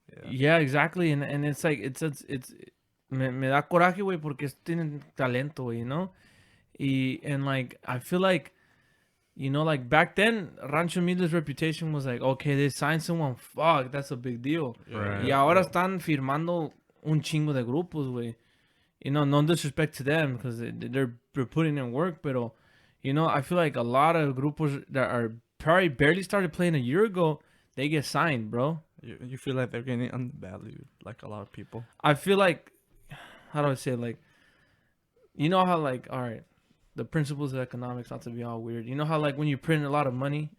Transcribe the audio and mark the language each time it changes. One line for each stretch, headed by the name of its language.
English: Yeah. Yeah, exactly, and it's like it's
Spanish: me da coraje, güey, porque tienen talento, güey,
English: you know, and like I feel like, you know, like back then Rancho Humilde's reputation was like, okay, they signed someone, fuck, that's a big deal. Right.
Spanish: Y ahora están firmando un chingo de grupos, güey.
English: You know, no disrespect to them because they're putting in work, pero you know, I feel like a lot of grupos that are probably barely started playing a year ago, they get signed, bro. You feel like they're getting undervalued, like a lot of people. I feel like, how do I say it? Like, you know how like, all right, the principles of economics, not to be all weird. You know how like when you print a lot of money,